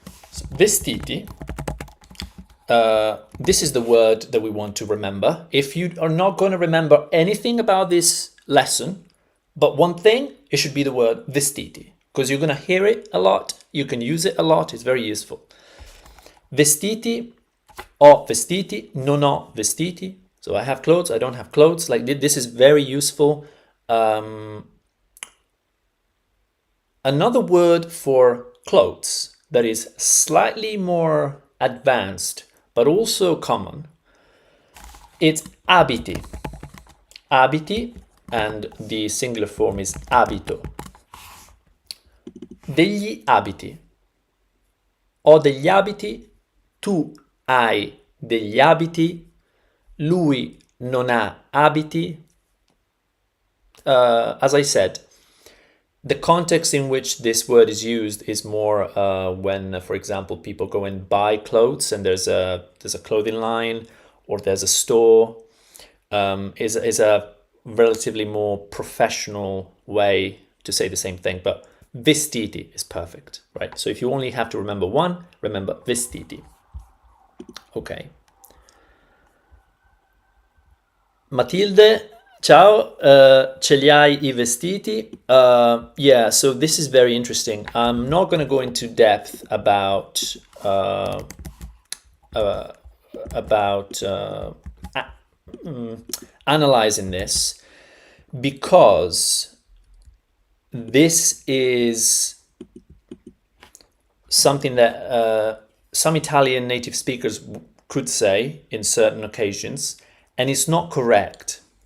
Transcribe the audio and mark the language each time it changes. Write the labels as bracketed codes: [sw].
[en] So vestiti. This is the word that we want to remember. If you are not going to remember anything about this lesson, but one thing, it should be the word vestiti, because you're going to hear it a lot. You can use it a lot. It's very useful. [it] Vestiti, ho vestiti, non ho vestiti. [en] So I have clothes, I don't have clothes. Like this is very useful. Another word for clothes that is slightly more advanced, but also common, it's abiti. Abiti, and the singular form is abito. [it] degli abiti. Ho degli abiti, tu hai degli abiti, lui non ha abiti. [en] As I said, the context in which this word is used is more when, for example, people go and buy clothes and there's a clothing line or there's a store. Is a relatively more professional way to say the same thing, but vestiti is perfect, right? So if you only have to remember one, remember vestiti. Okay. [it] Matilde, ciao, ce li hai I vestiti? [en] Yeah, so this is very interesting. I'm not going to go into depth uh, uh, about analyzing this because this is something that some Italian native speakers could say in certain occasions, and it's not correct.